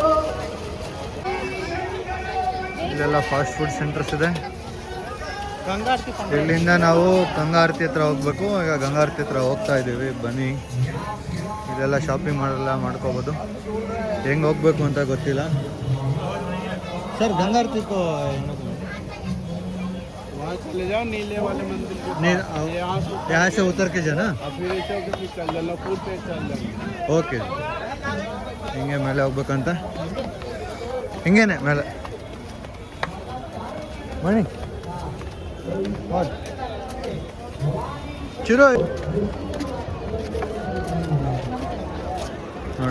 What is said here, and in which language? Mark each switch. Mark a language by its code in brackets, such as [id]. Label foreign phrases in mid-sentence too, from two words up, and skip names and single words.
[kn] ಇಲ್ಲೆಲ್ಲ [en] fast food centers [kn] ಇದೆ. ಇಲ್ಲಿಂದ ನಾವು ಗಂಗಾ ಆರತಿ ಹತ್ರ ಹೋಗ್ಬೇಕು. ಈಗ ಗಂಗಾ ಆರತಿ ಹತ್ರ ಹೋಗ್ತಾ ಇದ್ದೀವಿ. ಬನ್ನಿ, ಇದೆಲ್ಲ ಶಾಪಿಂಗ್ ಮಾಡ್ಕೋಬೋದು. ಹೆಂಗೆ ಹೋಗ್ಬೇಕು ಅಂತ ಗೊತ್ತಿಲ್ಲ ಸರ್. ಗಂಗಾ ಆರತಿ [hi] चले जाओ नीले वाले मंदिर यहाँ से उतर के जाना, [kn] ಓಕೆ. ಹಿಂಗೆ ಮೇಲೆ ಹೋಗ್ಬೇಕಂತ. ಹಿಂಗೇನೆ ಮೇಲೆ ಮಣಿ ಚಿರೋ ನೋಡಿ.